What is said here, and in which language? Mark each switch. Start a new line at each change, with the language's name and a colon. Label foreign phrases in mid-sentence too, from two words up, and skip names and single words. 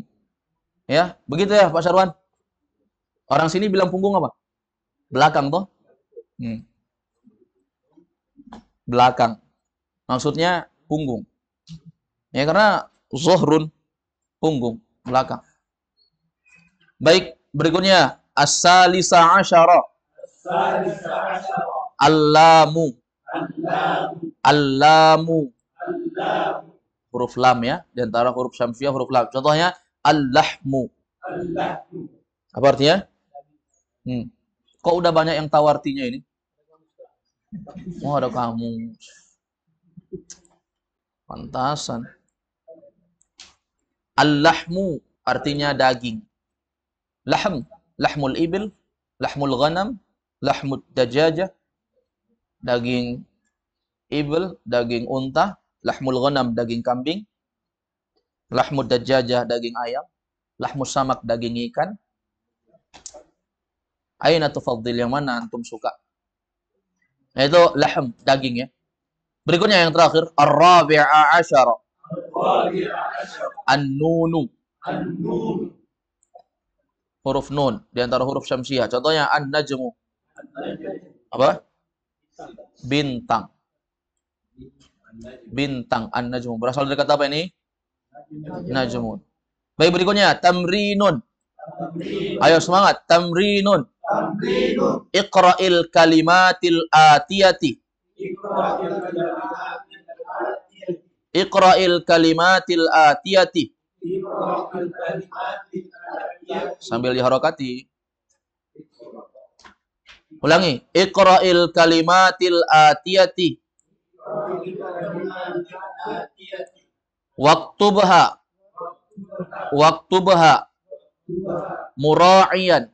Indonesian: Ya, begitu ya Pak Syarwan? Orang sini bilang punggung apa? Belakang toh? Belakang. Maksudnya punggung. Ya karena zuhrun, punggung, belakang. Baik, berikutnya
Arabic: الثالثة عشرة. Al-lamu. Al-lamu.
Indonesian: Huruf lam ya, di antara huruf syamsiah huruf lam. Contohnya al-lahmu. Apa artinya? Kok udah banyak yang tahu artinya ini? Oh, ada kamu. Pantasan. Al-lahmu artinya daging.
Arabic: لحم، لحم الإبل، لحم الغنم، لحم الدجاجة,
Indonesian: daging ibil, daging unta,
Arabic: لحم الغنم,
Indonesian: daging kambing,
Arabic: لحم الدجاجة,
Indonesian: daging ayam,
Arabic: لحم السمك,
Indonesian: daging ikan.
Arabic: أين تفضل,
Indonesian: yang mana antum suka? Yaitu lahm, daging ya. Berikutnya yang terakhir,
Arabic: الرابعة عشرة.
Indonesian: An-nunu. Huruf nun di antara huruf syamsiah. Contohnya an-najmu. Apa? Bintang. Bintang, an-najmu. Berasal dari kata apa ini? Najmun. Baik, berikutnya tamrinun. Ayo semangat, tamrinun.
Arabic: اقرأ الكلمات الآتية. اقرأ الكلمات الآتية.
Indonesian: Sambil diharokati. Ulangi.
Arabic: اقرأ الكلمات الآتية. Waktubha. واكتبها. مراعيا.